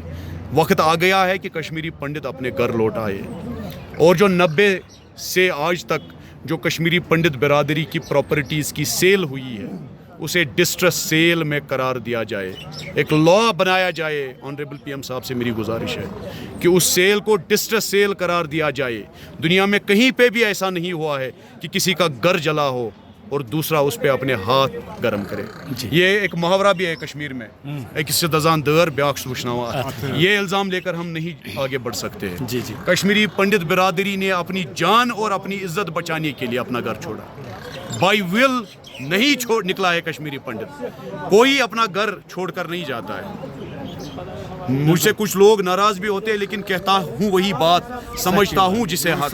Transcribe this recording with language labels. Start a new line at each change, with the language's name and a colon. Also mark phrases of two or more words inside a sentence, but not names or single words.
Hindi: वक्त आ गया है कि कश्मीरी पंडित अपने घर लौट आए और जो 90 से आज तक जो कश्मीरी पंडित बिरादरी की प्रॉपर्टीज़ की सेल हुई है उसे
English: distress sale
Hindi: में करार दिया जाए, एक लॉ बनाया जाए। ऑनरेबल पीएम साहब से मेरी गुजारिश है कि उस सेल को
English: distress sale
Hindi: करार दिया जाए। दुनिया में कहीं पे भी ऐसा नहीं हुआ है कि किसी का घर जला हो और दूसरा उस पे अपने हाथ गर्म करे। ये एक मुहावरा भी है कश्मीर में,
Kashmiri: एक दजान दर ब्याख सूचनावा।
Hindi: ये इल्ज़ाम लेकर हम नहीं आगे बढ़ सकते हैं। जी जी। कश्मीरी पंडित बिरादरी ने अपनी जान और अपनी इज्जत बचाने के लिए अपना घर छोड़ा।
English: by will
Hindi: नहीं छोड़ निकला है कश्मीरी पंडित, कोई अपना घर छोड़कर नहीं जाता है। मुझसे कुछ लोग नाराज भी होते हैं, लेकिन कहता हूँ वही बात, समझता हूँ जिसे हक